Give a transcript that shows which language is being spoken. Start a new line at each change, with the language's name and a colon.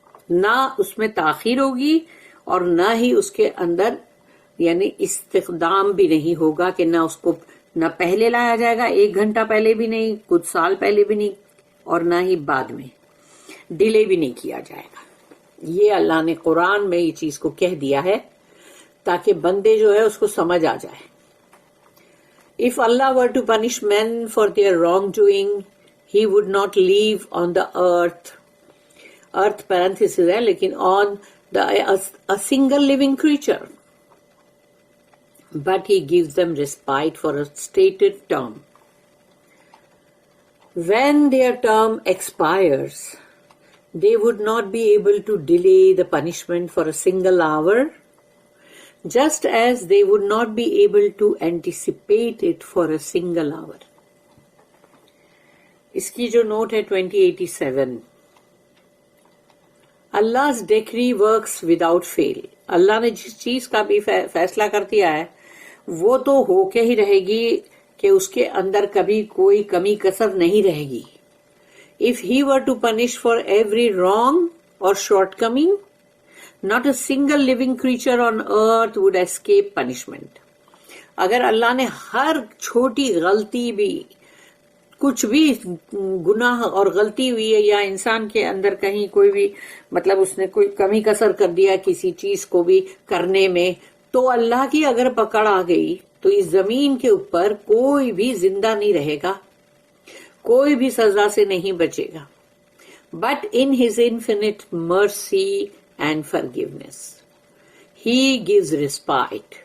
Urdu: نہ اس میں تاخیر ہوگی اور نہ ہی اس کے اندر یعنی استقدام بھی نہیں ہوگا، کہ نہ اس کو نہ پہلے لایا جائے گا، 1 گھنٹہ پہلے بھی نہیں، کچھ سال پہلے بھی نہیں، اور نہ ہی بعد میں ڈیلے بھی نہیں کیا جائے گا. یہ اللہ نے قرآن میں یہ چیز کو کہہ دیا ہے تاکہ بندے جو ہے اس کو سمجھ آ جائے.
English: If Allah were to punish men for their wrongdoing, He would not leave on the earth parenthesis
Urdu: ہے لیکن
English: on a single living creature, but He gives them respite for a stated term. When their term expires, they would not be able to delay the punishment for a single hour, just as they would not be able to anticipate it for a single hour.
Urdu: اس کی جو note ہے 2087.
English: Allah's decree works without fail.
Urdu: اللہ نے جس چیز کا بھی فیصلہ کر دیا ہے وہ تو ہو کے ہی رہے گی، کہ اس کے اندر کبھی کوئی کمی کسر نہیں رہے گی.
English: If He were to punish for every wrong or shortcoming, not a single living creature on earth would escape punishment.
Urdu: اگر اللہ نے ہر چھوٹی غلطی بھی، کچھ بھی گناہ اور غلطی ہوئی ہے، یا انسان کے اندر کہیں کوئی بھی مطلب اس نے کوئی کمی کسر کر دیا کسی چیز کو بھی کرنے میں، تو اللہ کی اگر پکڑ آ گئی تو اس زمین کے اوپر کوئی بھی زندہ نہیں رہے گا، کوئی بھی سزا سے نہیں بچے گا.
English: But in His infinite mercy and forgiveness, He gives respite.